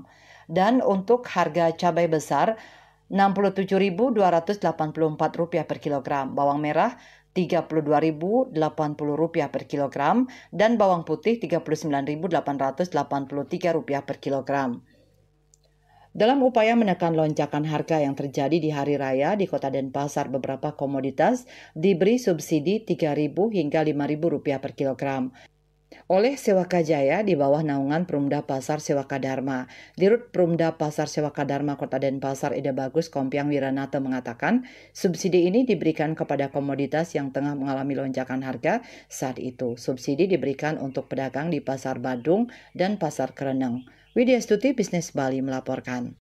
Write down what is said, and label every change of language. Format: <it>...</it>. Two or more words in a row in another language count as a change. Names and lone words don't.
<id>Dan untuk harga cabai besar Rp67.284 per kilogram, bawang merah Rp32.080 per kilogram, dan bawang putih Rp39.883 per kilogram. Dalam upaya menekan lonjakan harga yang terjadi di Hari Raya di Kota Denpasar, beberapa komoditas diberi subsidi Rp3.000 hingga Rp5.000 per kilogram oleh Sewaka Jaya di bawah naungan Perumda Pasar Sewaka Dharma. Dirut Perumda Pasar Sewaka Dharma Kota Denpasar Ida Bagus Kompiang Wiranata mengatakan subsidi ini diberikan kepada komoditas yang tengah mengalami lonjakan harga saat itu. Subsidi diberikan untuk pedagang di Pasar Badung dan Pasar Kereneng. Widya Stuti, Bisnis Bali melaporkan.</id>